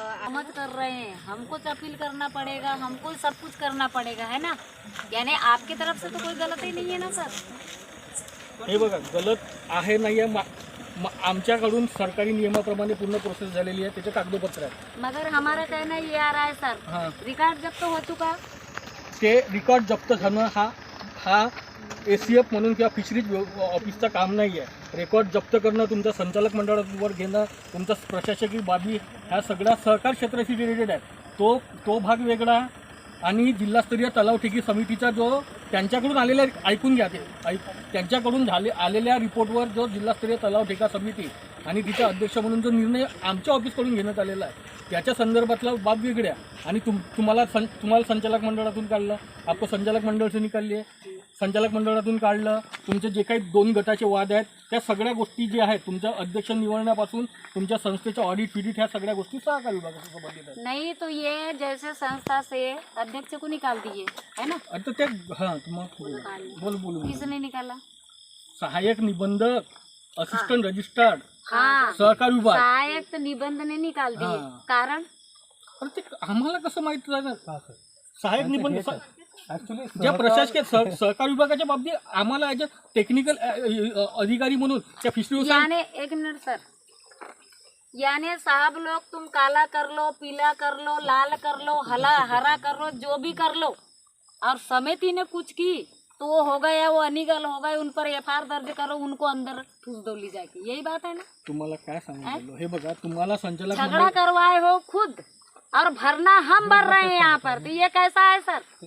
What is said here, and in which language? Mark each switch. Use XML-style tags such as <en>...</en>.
<hi>मत कर रहे हैं, हमको अपील करना पड़ेगा, हमको सब कुछ करना पड़ेगा, है ना. यानी आपकी तरफ से तो कोई गलती नहीं है ना सर.</hi> <mr>हे बघा गलत आहे नाही आहे आमच्याकडून सरकारी नियमाप्रमाणे पूर्ण प्रोसेस झालेली आहे, त्याचे कागदपत्र आहेत.</mr> <hi>मगर हमारा कहना ये आ रहा है सर, हां रिकॉर्ड जब्त हो चुका.</hi> <mr>ते रिकॉर्ड जप्त झालं हा ACF म्हणून किंवा फिशरीज ऑफिसचं काम नाही आहे. रेकॉर्ड जप्त करणं तुमच्या संचालक मंडळावर घेणं, तुमचा प्रशासकीय बाबी ह्या सगळ्या सहकार क्षेत्राशी रिलेटेड आहे. तो भाग वेगळा आणि जिल्हास्तरीय तलावठेकी समितीचा जो त्यांच्याकडून आलेल्या ऐकून घ्या त्यांच्याकडून आलेल्या रिपोर्टवर जो जिल्हास्तरीय तलावठेका समिती आणि तिचा अध्यक्ष म्हणून जो निर्णय आमच्या ऑफिसकडून घेण्यात आलेला आहे त्याच्या संदर्भातला बाब वेगळ्या आणि तुम्हाला संचालक मंडळातून काढलं,</mr> <hi>आपको संचालक मंडळ से</hi> <mr>निकालली आहे, संचालक मंडळातून काढलं. तुमचे जे काही 2 गटाचे वाद आहेत त्या सगळ्या गोष्टी जे आहेत तुमच्या अध्यक्ष निवडण्यापासून तुमच्या संस्थेच्या ऑडिट फिडिट ह्या सगळ्या गोष्टी सहकार विभागाशी संबंधित आहेत.</mr> <hi>नहीं तो ये जैसे संस्था से अध्यक्ष को निकाल दिए, है ना.</hi> <mr>आता ते हां बोल</mr> <hi>किसने निकाला.</hi> <mr>सहाय्यक निबंधक, असिस्टंट रजिस्ट्रार, हाँ सहकार विभाग,</mr> <hi>सहायक निबंध ने निकाल दिए.</hi> <mr>कारण अरे ते आम्हाला कसं माहित राहणार. सहाय्यक निबंध ज्या प्रशासकीय सहकार विभागाच्या बाबतीत आम्हाला</mr> <en>as a technical</en> <mr>अधिकारी म्हणून त्या फिशरी</mr> <hi>यानी एक मिनट सर, यानी साहब लोग तुम काला कर लो, पीला कर लो, लाल कर लो, हरा कर लो, जो भी कर लो, और समिति ने कुछ की तो वो हो गया, वो अनिगल हो गए, उन पर FIR दर्ज करो, उनको अंदर ठूस दो ली जाएगी. यही बात है ना.</hi> <mr>तुम्हाला काय सांगितलं हे बघा, तुम्हाला संचालक</mr> <hi>झगड़ा करवाए हो खुद और भरना हम भर रहे हैं यहाँ पर, तो ये कैसा है सर.</hi>